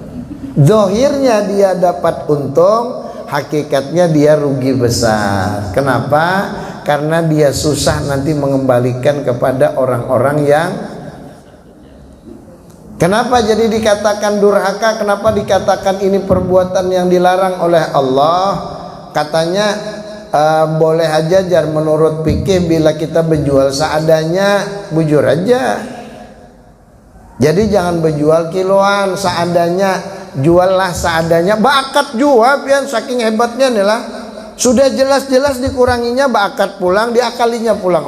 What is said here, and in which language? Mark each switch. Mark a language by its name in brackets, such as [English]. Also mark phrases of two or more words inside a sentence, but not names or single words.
[Indonesian] Zohirnya dia dapat untung, hakikatnya dia rugi besar. Kenapa? Karena dia susah nanti mengembalikan kepada orang-orang yang. Kenapa jadi dikatakan durhaka? Kenapa dikatakan ini perbuatan yang dilarang oleh Allah? Katanya boleh aja jar menurut fikih bila kita berjual seadanya, bujur aja. Jadi jangan berjual kiloan, seadanya, juallah seadanya. [Banjar] Bakat jual pian saking hebatnya nih lah. Sudah jelas-jelas dikuranginya bakat pulang, diakalinya pulang.